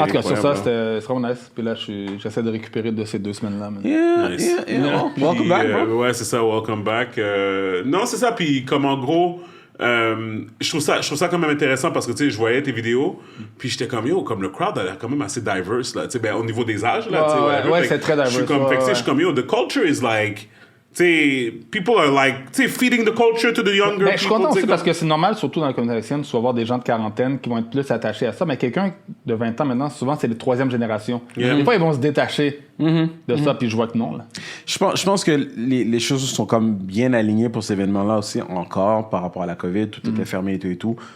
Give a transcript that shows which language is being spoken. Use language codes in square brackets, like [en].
[fr] En tout cas, sur ça, c'était vraiment nice. Puis là, j'essaie de récupérer de ces 2 semaines-là. [en] Yeah. Welcome back, bro. [fr] Ouais, c'est ça, [en] welcome back. [fr] Non, c'est ça, puis comme en gros... je trouve ça quand même intéressant parce que tu sais je voyais tes vidéos puis j'étais comme comme le crowd a l'air quand même assez diverse là, tu sais, au niveau des âges là, c'est très diverse. Je suis comme [en] the culture is like, tu sais, people are like, tu sais, feeding the culture to the younger people. [fr] Je suis content aussi parce que c'est normal, surtout dans la communauté haïtienne, tu vas voir des gens de quarantaine qui vont être plus attachés à ça, mais quelqu'un de 20 ans maintenant, souvent c'est la 3e génération. Des fois ils vont se détacher de ça, puis je vois que non là. Je pense que les choses sont comme bien alignées pour cet événement-là aussi encore par rapport à la COVID, tout était fermé et tout.